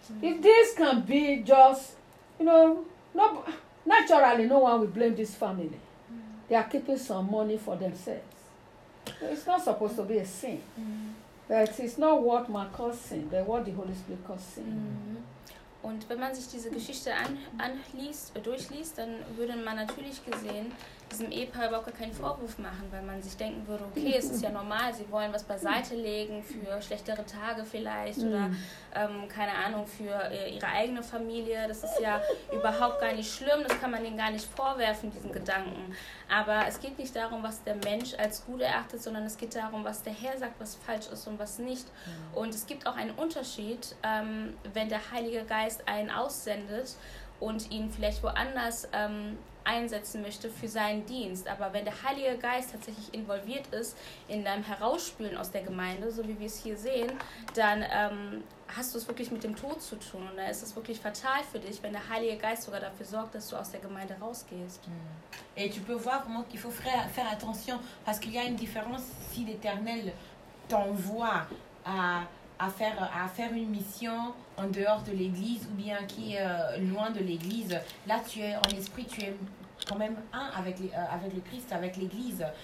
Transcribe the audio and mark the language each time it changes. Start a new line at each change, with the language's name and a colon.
English: If this can be just, naturally, no one will blame this family. They are keeping some money for themselves. It's not supposed to be a sin. But it's not what man calls sin, but what the Holy Spirit calls sin.
German: Und wenn man sich diese Geschichte durchliest, dann würde man natürlich gesehen, diesem Ehepaar überhaupt keinen Vorwurf machen, weil man sich denken würde, okay, es ist ja normal, sie wollen was beiseite legen für schlechtere Tage vielleicht oder keine Ahnung, für ihre eigene Familie. Das ist ja überhaupt gar nicht schlimm, das kann man ihnen gar nicht vorwerfen, diesen Gedanken. Aber es geht nicht darum, was der Mensch als gut erachtet, sondern es geht darum, was der Herr sagt, was falsch ist und was nicht. Und es gibt auch einen Unterschied, wenn der Heilige Geist einen aussendet und ihn vielleicht woanders einsetzen möchte für seinen Dienst. Aber wenn der Heilige Geist tatsächlich involviert ist in deinem Herausspülen aus der Gemeinde, so wie wir es hier sehen, dann hast du es wirklich mit dem Tod zu tun. Und dann ist es wirklich fatal für dich, wenn der Heilige Geist sogar dafür sorgt, dass du aus der Gemeinde rausgehst.
French: Et tu peux voir vraiment qu'il faut faire attention, parce qu'il y a une différence si l'Éternel t'envoie à faire une mission en dehors de l'église ou bien qui est loin de l'église. Là, tu es en esprit, tu es quand même un avec, avec le Christ, avec l'église.